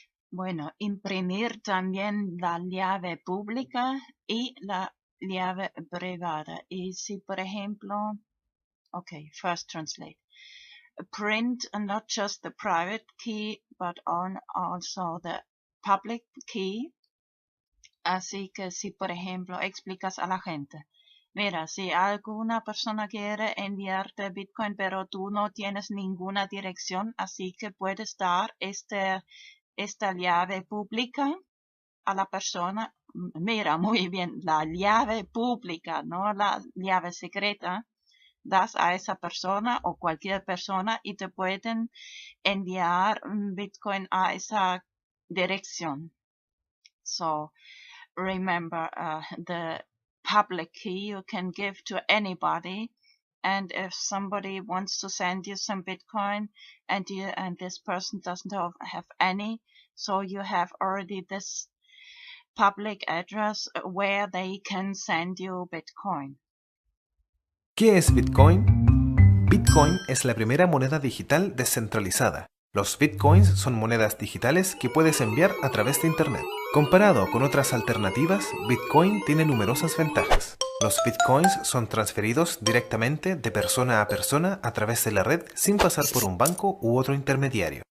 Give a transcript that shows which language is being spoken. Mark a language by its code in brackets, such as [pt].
[es] Bueno, imprimir también la llave pública y la llave privada. Y si, por ejemplo, [en] Okay, first translate. Print not just the private key, but also the public key. [es] Así que si, por ejemplo, explicas a la gente, mira, si alguna persona quiere enviarte Bitcoin, pero tú no tienes ninguna dirección, así que puedes dar esta llave pública a la persona. Mira, muy bien, la llave pública, no la llave secreta, das a esa persona o cualquier persona y te pueden enviar Bitcoin a esa dirección. [en] So, remember, the public key you can give to anybody, and if somebody wants to send you some Bitcoin and this person doesn't have any, so you have already this public address where they can send you Bitcoin. [es] ¿Qué es Bitcoin? Bitcoin es la primera moneda digital descentralizada. Los Bitcoins son monedas digitales que puedes enviar a través de Internet. Comparado con otras alternativas, Bitcoin tiene numerosas ventajas. Los Bitcoins son transferidos directamente de persona a persona a través de la red sin pasar por un banco u otro intermediario.